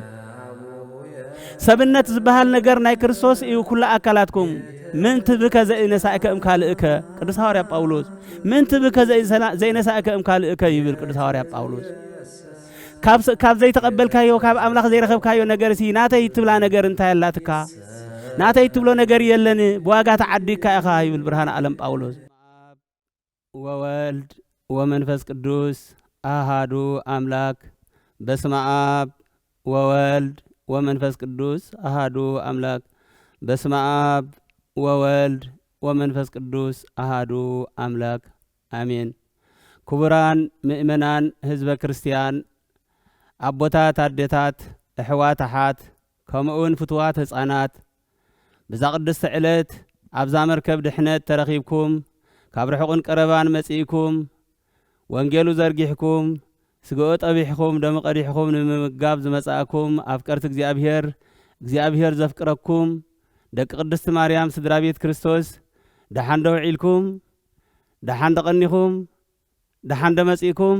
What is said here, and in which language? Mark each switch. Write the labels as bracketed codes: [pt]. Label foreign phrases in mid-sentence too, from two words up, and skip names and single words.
[ti] ሰብነት ዝበሃል ነገር ናይ ክርስቶስ እዩ ኩላ አካላትኩም [gez] ምን ትብከ ዘይነሳእከ እምካልእከ [ti] ቅዱስ ሐዋርያ ጳውሎስ [gez] ምን ትብከ ዘይነሳእከ እምካልእከ [ti] ይብል ቅዱስ ሐዋርያ ጳውሎስ ካብ ዘይተቀበልካዮ ካብ አምላኽ ዘይረኸብካዮ ነገር ሲ ናተይ ትብላ ነገር እንታይ ያላትካ ናተይ ትብሎ ነገር የለን በዋጋ ተዓዲካ ኢኻ ይብል ብርሃነ ዓለም ጳውሎስ [gez] ወወልድ ወመንፈስ ቅዱስ አሃዱ አምላክ በስመ አብ ወወልድ ወመንፈስ ቅዱስ አሃዱ አምላክ በስመ አብ ወወልድ ወመንፈስ ቅዱስ አሃዱ አምላክ አሜን። [ti] ክቡራን ምእመናን ህዝበ ክርስቲያን አቦታት አዴታት እሕዋት አሓት ከምኡውን ፍትዋት ህፃናት ብዛ ቅድስቲ ዕለት ኣብዛ መርከብ ድሕነት ተረኺብኩም ካብ ርሑቕን ቀረባን መጺእኩም ወንጌሉ ዘርጊሕኩም ስግኦ ጠቢሕኩም ደም ቀዲሕኩም ንምምጋብ ዝመጻእኩም ኣፍቀርቲ እግዚአብሔር ዘፍቅረኩም ደቂ ቅድስቲ ማርያም ስድራ ቤት ክርስቶስ ደሓን ደውዒልኩም ደሓን ደቐኒኹም ደሓን ደመጺእኩም